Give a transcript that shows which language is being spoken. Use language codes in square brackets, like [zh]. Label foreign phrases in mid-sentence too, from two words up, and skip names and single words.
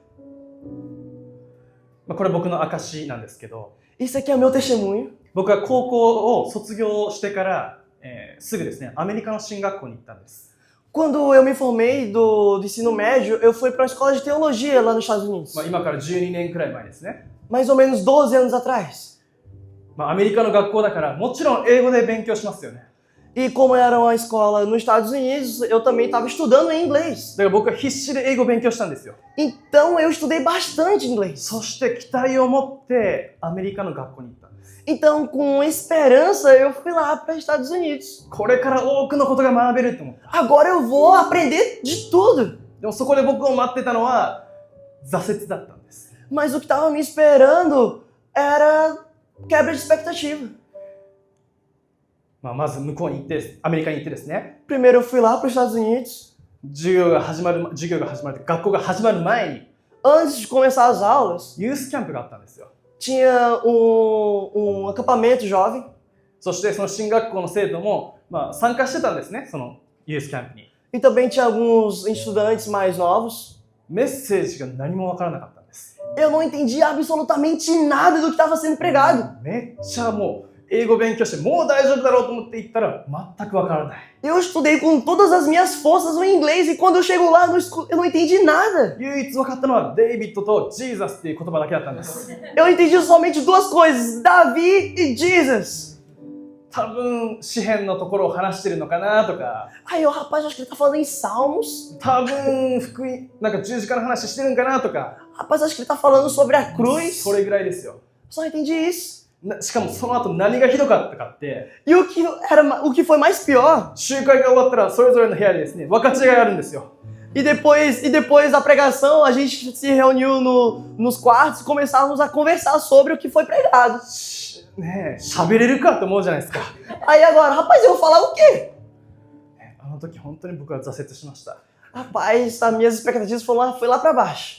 [ja] これ僕の証なんですけど、 [pt] Isso aqui é o meu testemunho. [ja] 僕は高校を卒業してから、すぐですね、アメリカの進学校に行ったんです。 [pt] Quando eu me formei do ensino médio, eu fui para uma escola de teologia lá nos Estados Unidos. [ja] 今から12年くらい前ですね。 [pt] Mais ou menos 12 anos atrás. [ja] アメリカの学校だからもちろん英語で勉強しますよね。 [pt] E como era uma escola nos Estados Unidos, eu também estava estudando em inglês. [ja] だから僕は必死で英語を勉強したんですよ。 [pt] Então eu estudei bastante inglês. [ja] そして期待を持ってアメリカの学校に行ったんです。 [pt] Então, com esperança, eu fui lá para os Estados Unidos. [ja] これから多くのことが学べると思った。 [pt] Agora eu vou aprender de tudo. [ja] でもそこで僕を待ってたのは挫折だったんです。 [pt] Mas o que estava me esperando era quebra de expectativa. [ja] まず向こうに行ってアメリカに行ってですね、 [pt] Primeiro eu fui lá para os Estados Unidos. [ja] 授業が始まる学校が始まる前に [pt] Antes de começar as aulas, [ja] ユースキャンプがあったんですよ。 [pt] tinha um acampamento jovem. [ja] そしてその進学校の生徒も、参加してたんですね、そのユースキャンプに。 [pt] E também tinha alguns estudantes mais novos. [ja] メッセージが何もわからなかったんです。 [pt] Eu não entendi absolutamente nada do que estava sendo pregado. [ja] めっちゃもう英語勉強してもう大丈夫だろうと思って行ったら全くわからない。 [pt] Eu estudei com todas as minhas forças o inglês e quando eu chego lá eu não entendi nada. [ja] 唯一分かったのはデイビッドとジーザスっていう言葉だけだったんです。 [pt] Eu entendi somente duas coisas, Davi e Jesus. [ja] 多分詩篇のところを話してるのかなとか、 [pt] Aí eu, rapaz, acho que ele tá falando em Salmos. [ja] 多分福音なんか十字架の話してるんかなとか、 [pt] Rapaz, acho que ele tá falando sobre a cruz. [ja] それぐらいですよ。 [pt] Só entendi isso. [ja] しかもその後何がひどかったかって、 [pt] E o que foi mais pior, [ja] 集会が終わったらそれぞれの部屋でですね、分かち合いがあるんですよ。 [pt] e depois da pregação, a gente se reuniu nos quartos e começávamos a conversar sobre o que foi pregado. [ja] ねえ、喋れるかって思うじゃないですか。 [pt] Aí agora, rapaz, eu vou falar o quê? [ja] あの時本当に僕は挫折しました。 [pt] Rapaz, as minhas expectativas foi lá pra baixo.